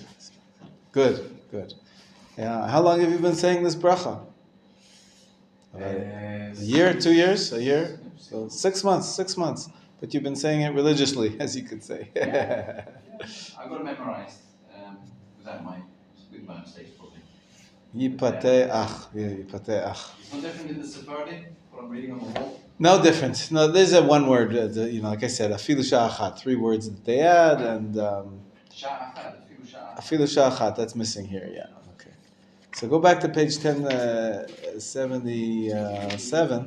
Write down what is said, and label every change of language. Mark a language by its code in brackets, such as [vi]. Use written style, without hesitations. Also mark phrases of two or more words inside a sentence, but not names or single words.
[en] Good. Yeah. How long have you been saying this bracha? A year, 2 years, a year? So 6 months. But you've been saying it religiously, as you could say. Yeah. I got it memorized with my mistakes probably. Yipateh ach. Yeah, yipateh ach. It's no different in the Sephardi, what I'm reading on the wall. No different. No, there's a one word, like I said, [he] אפילו שעה אחת, [en] 3 words that they add, and [he] אפילו שעה אחת, [en] that's missing here, yeah. Okay. So go back to page 1077.